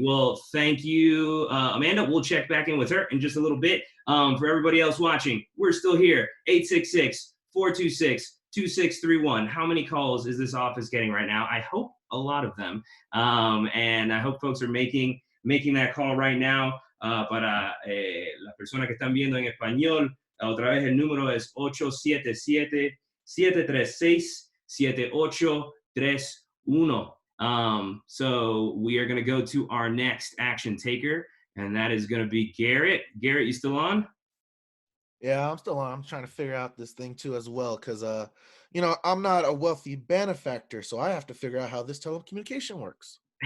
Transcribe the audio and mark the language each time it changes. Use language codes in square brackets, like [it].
[en] Well, thank you, Amanda. We'll check back in with her in just a little bit. For everybody else watching, we're still here. 866-426-2631. How many calls is this office getting right now? I hope a lot of them. And I hope folks are making that call right now. [es] Para la persona que están viendo en español, otra vez el número es 877-736-7831. [en] So we are going to go to our next action taker, and that is going to be Garrett. Garrett, you still on? Yeah, I'm still on. I'm trying to figure out this thing too as well, because I'm not a wealthy benefactor, so I have to figure out how this telecommunication works.